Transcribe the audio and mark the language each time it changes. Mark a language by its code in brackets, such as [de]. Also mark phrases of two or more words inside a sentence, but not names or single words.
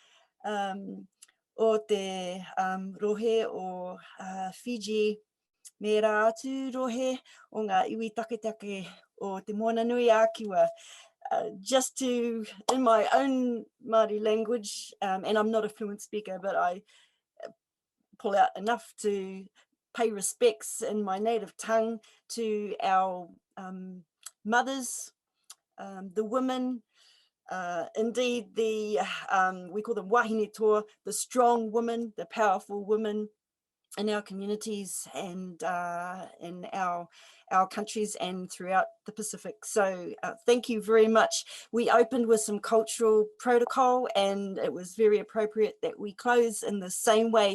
[mi] o te rohe o Fiji, me rā atu rohe o ngā iwi taketake o te moana nui ākiwa. [en] Just to, in my own Māori language, and I'm not a fluent speaker, but I pull out enough to pay respects in my native tongue to our mothers, the women, indeed the, we call them [mi] wahine toa, [en] the strong women, the powerful women in our communities and in our countries and throughout the Pacific. So thank you very much. We opened with some cultural protocol and it was very appropriate that we close in the same way.